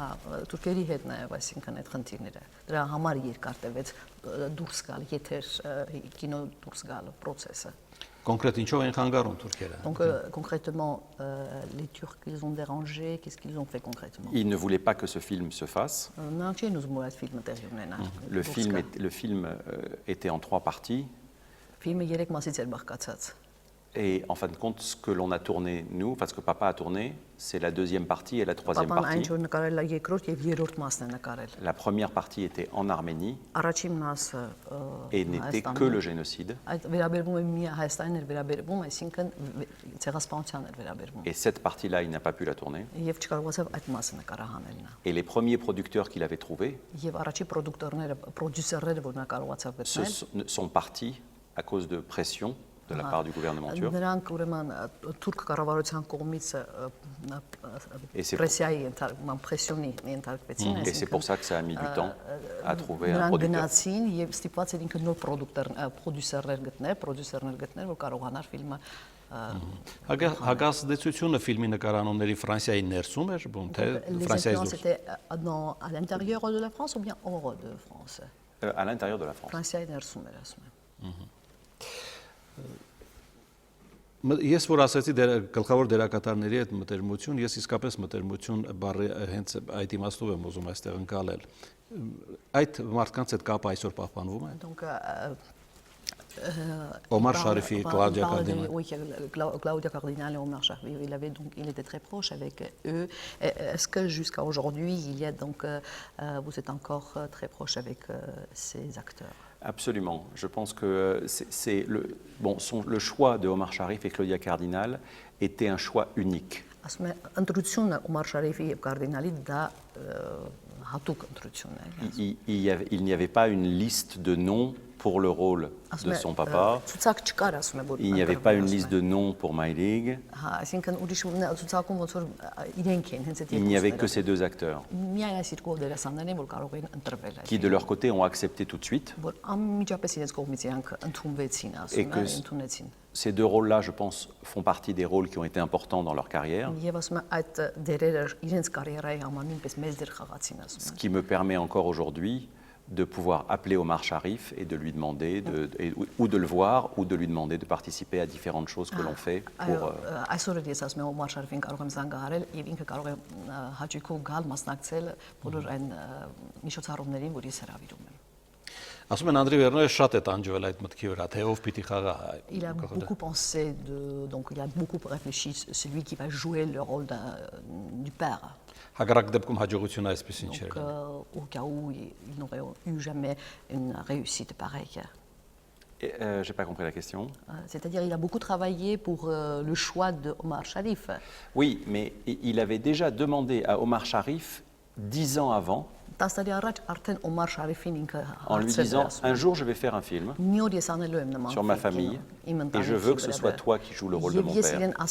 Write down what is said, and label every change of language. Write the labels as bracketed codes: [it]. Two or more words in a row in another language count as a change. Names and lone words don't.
[fr] Donc concrètement, les Turcs, ils ont dérangé, qu'est-ce qu'ils ont fait concrètement? Ils ne voulaient pas que ce film se fasse. Le film était en 3 parties. Et en fin de compte, ce que l'on a tourné, nous, enfin ce que papa a tourné, c'est la deuxième partie et la troisième [hy] Պապան այն [fr] partie. [hy] որ նկարել է երկրորդ եւ երրորդ մասն է նկարել։ [fr] La première partie était en Arménie [hy] Առաջին մասը [fr] et n'était que le génocide. [hy] այդ վերաբերվում է մի Հայաստանին էր վերաբերվում, այսինքն ցեղասպանության էր վերաբերվում։ [fr] Et cette partie-là, il n'a pas pu la tourner. [hy] Եվ չկարողացավ այդ մասը նկարահանել նա։ [fr] Et les premiers producteurs qu'il avait trouvés [hy] Եվ առաջի պրոդյուսերները, որ նա կարողացավ գտնել, [fr] sont partis à cause de pression de la part du gouvernement turc. [hy] նրանք ուրեմն թուրք կառավարության կողմից պրեսիայի պրեսիոնի ենթարկվեցին, [fr] Et c'est pour ça que ça a mis du temps à trouver un [hy] նրանք [fr] producteur. [hy] գնացին եւ ստիպված էր ինքը նոր պրոդյուսերներ գտնել, որ կարողանար ֆիլմը Հակազդեցությունը ֆիլմի նկարանումների Ֆրանսիայի ներսում էր, բուն թե [fr] Les [hy] Ֆրանսիայից [fr] influences [hy] դուրս։ [fr] étaient à l'intérieur de la France ou bien hors de France? À l'intérieur de la France. [hy] Ֆրանսիայի ներսում էր, ասում եմ։ Ես որ ասացի գլխավոր դերակատարների հետ մտերմություն, ես իսկապես մտերմություն բառը հենց այդ իմաստով եմ ուզում այստեղ ընկալել։ Այդ մարդկանց հետ կապը այսօր պահպանվում է։ [fr] Donc Omar Sharifi, Claudia Cardinale. Cardinale. Oui, Claudia Cardinale et Omar Sharifi, il était très proche avec eux. Est-ce que jusqu'à aujourd'hui, vous êtes encore très proche avec ces acteurs? Absolument. Je pense que le choix de Omar Sharif et Claudia Cardinale était un choix unique. [hy] Ընտրությունը Omar Sharifi եւ Cardinali դա հատուկ ընտրություն է։ [fr] Il n'y avait pas une liste de noms pour le rôle de son papa. [hy] Ցուցակ չկար, ասում եմ, որ [fr] Il n'y avait pas une liste de noms pour Maïlig. [hy] Հա, այսինքն ուրիշ ցուցակում ոնց որ իրենք են, հենց այդ [fr] Il n'y avait que ces deux acteurs [hy] միայն այս երկու դերասաններն են, որ կարող էին ընտրվել այդ։ [fr] qui, de leur côté, ont accepté tout de suite. [hy] Որ անմիջապես իրենց կողմից իրանք ընդունվեցին, ասում եմ, ընդունեցին։ [fr] Ces deux rôles-là, je pense, font partie des rôles qui ont été importants dans leur carrière. [hy] Եվ ասում եմ, այդ դերերը իրենց կարիերայի համար նույնպես մեծ դեր խաղացին, ասում [fr] Ce [hy] եմ։ [fr] qui me permet encore aujourd'hui de pouvoir appeler Omar Sharif et de lui demander, ou de le voir, ou de lui demander de participer à différentes choses que l'on fait pour... [hy] Այսօր ես ասում եմ, Օմար Շարիֆին կարող եմ զանգահարել եւ ինքը կարող է հաճույքով գալ մասնակցել բոլոր այն միջոցառումներին, որ ես հրավիրում եմ։ Ասում են Անդրի Վերնոյը շատ է տանջվել այդ մտքի վրա, թե ով պիտի խաղա։ [fr] Il a beaucoup pensé donc il a beaucoup réfléchi celui qui va jouer le rôle du père. [hy] Հակառակ դեպքում հաջողությունը այսպեսին չէր։ [fr] Donc au cas où il n'aurait eu jamais une réussite pareille. J'ai pas compris la question. C'est-à-dire il a beaucoup travaillé pour le choix de Omar Sharif. Oui, mais il avait déjà demandé à Omar Sharif 10 ans avant, en lui disant un jour je vais faire un film sur ma famille et je veux que ce soit toi qui joues le rôle de mon père.